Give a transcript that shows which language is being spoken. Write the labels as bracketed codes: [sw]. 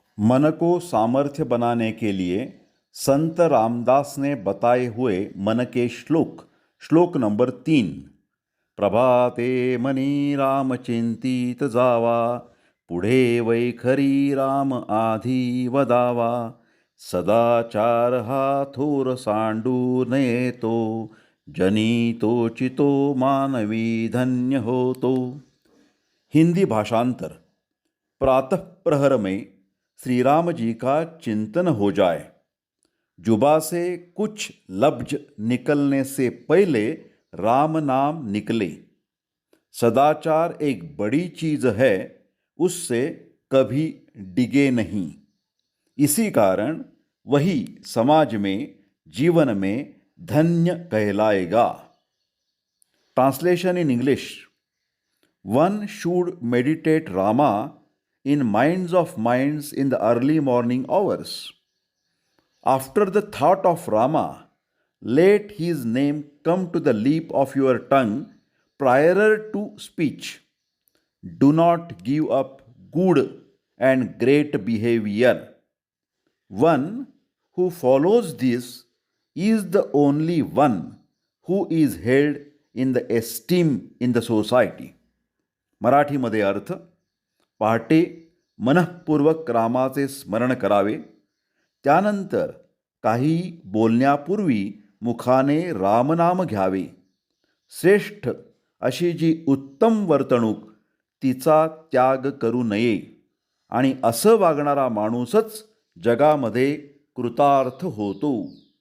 [hi] मन को सामर्थ्य बनाने के लिए संत रामदास ने बताए हुए मन के श्लोक नंबर 3। [mr] प्रभाते मनी राम चिंतित जावा, पुढे वैखरी राम आधी वदावा, सदाचार हा थोर सांडू नये तो, जनी तो चितो मानवी धन्य होतो। [hi] हिंदी भाषांतर। प्रातः प्रहर में श्री राम जी का चिंतन हो जाए। जुबा से कुछ लफ्ज निकलने से पहले राम नाम निकले। सदाचार एक बड़ी चीज है, उससे कभी डिगे नहीं। इसी कारण वही समाज में, जीवन में धन्य कहलाएगा। [en] Translation in English. One should meditate Rama in minds of minds in the early morning hours. After the thought of Rama, let his name come to the lip of your tongue prior to speech. Do not give up good and great behavior. One who follows this is the only one who is held in the esteem in the society. [mr] मराठीमध्ये अर्थ। पहाटे मनःपूर्वक रामाचे स्मरण करावे, त्यानंतर काही बोलण्यापूर्वी मुखाने रामनाम घ्यावे। श्रेष्ठ अशी जी उत्तम वर्तणूक, तिचा त्याग करू नये आणि असं वागणारा माणूसच जगामध्ये कृतार्थ होतो।